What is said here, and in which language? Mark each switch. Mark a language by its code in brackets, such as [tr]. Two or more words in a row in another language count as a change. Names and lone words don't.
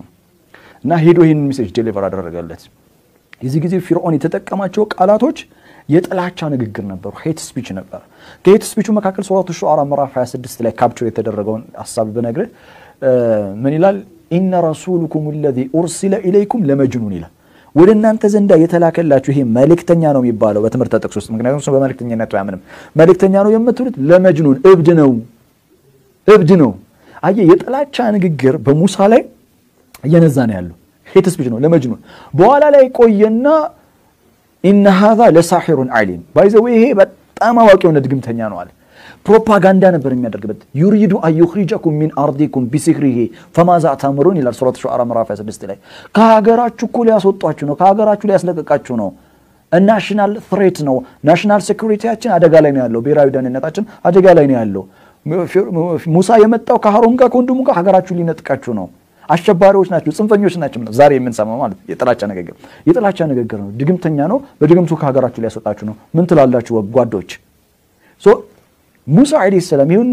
[am] እና ሄዶ ይሄን [en] message deliver [am] አደረገለት የዚህ ጊዜ ፊርዓውን የተጠቀማቸው ቃላቶች የጥላቻ ንግግር ነበሩ [en] hate speech [am] ነበር ከሄት ስፒቹ መካከል ሱረቱ ሹዓራ ምዕራፍ 26 ላይ ካፕቸር የተደረገውን ሐሳብ በነግረህ ምን ይላል [ar] إن رسولكم الذي ارسل اليكم لمجنون [am] ይላል ወደ እናንተ ዘንዳ የተላከላችሁ ይሄ መልእክተኛ ነው የሚባለው በትምህርት ተጠቅሶ ውስጥ ምክንያቱም ሰው በመልእክተኛነቱ ያምንም መልእክተኛ ነው የምትሉት ለመጅኑን እብድ ነው አየ የጥላቻ ንግግር በሙሳ ላይ እየነዛ ነው ያለው [en] hate speech [am] ነው ለመጅኑን በኋላ ላይ ቆየና [ar] إن هذا لساحر عليم [am] ባይዘው ይሄ በጣም አዋቂው ድግምተኛ ነው አለ ፕሮፓጋንዳ ነበር የሚያደርግበት [ar] يريد ان يخرجكم من ارضكم بسحره فماذا تأمرون الى سوره الشعراء [am] ምዕራፍ 26 ላይ ከሀገራችሁ እኮ ሊያስወጣችሁ ነው ከሀገራችሁ ሊያስለቀቃችሁ ነው [en] national threat [am] ነው ናሽናል ሴኩሪቲያችን አደጋ ላይ ነው ያለው ብሔራዊ ደህንነታችን አደጋ ላይ ነው ያለው ሙሳ የመጣው ከሃሩን ጋር ወንድሙ ጋር ሀገራችሁ ሊነጥቃችሁ ነው አሸባሪዎች ናቸው ጽንፈኞች ናቸው ዛሬ የምንሰማው ማለት የጥላቻ ንግግር ነው ድግምተኛ ነው በድግምቱ ከሀገራችሁ ሊያስወጣችሁ ነው ምን ትላላችሁ ጓዶች ሶ ሙሳ [ar] عليه السلام [am] ይሁን